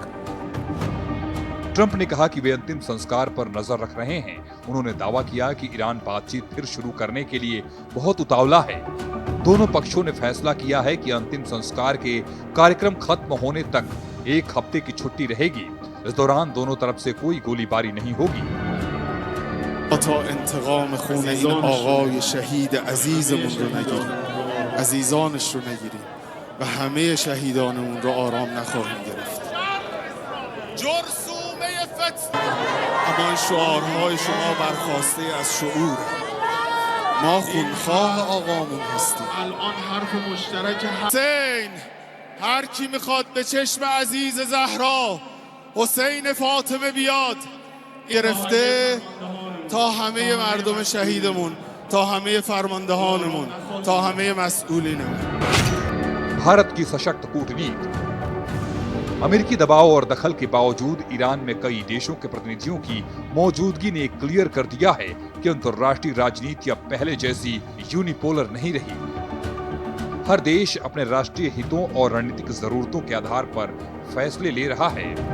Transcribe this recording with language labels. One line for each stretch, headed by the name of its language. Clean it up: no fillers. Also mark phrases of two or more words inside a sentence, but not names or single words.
Hindi: ट्रंप ने कहा कि वे अंतिम संस्कार पर नजर रख रहे हैं। उन्होंने दावा किया कि ईरान बातचीत फिर शुरू करने के लिए बहुत उतावला है। दोनों पक्षों ने फैसला किया है कि अंतिम संस्कार के कार्यक्रम खत्म होने तक 1 हफ्ते की छुट्टी रहेगी। इस दौरान दोनों तरफ से कोई गोलीबारी नहीं होगी।
Persian: تا انتقام خون این آقای شهید عزیزمون رو نگیریم، عزیزانش رو نگیریم و همه شهیدانمون رو آرام نخواهیم گرفت. جرثومه فتنه، اما این شعارهای شما برخواسته از شعور. ما خونخواه آقامون هستیم. الان حرف مشترک حسین، هر کی میخواد به چشم عزیز زهرا حسین فاطمه بیاد، گرفته تا همه مردم شهیدمون، تا همه فرماندهانمون، تا همه مسئولینمون.
Hindi: भारत की सशक्त कूटनीति। अमेरिकी दबाव और दखल के बावजूद ईरान में कई देशों के प्रतिनिधियों की मौजूदगी ने क्लियर कर दिया है कि अंतर्राष्ट्रीय राजनीति अब पहले जैसी यूनिपोलर नहीं रही। हर देश अपने राष्ट्रीय हितों और रणनीतिक जरूरतों के आधार पर फैसले ले रहा है।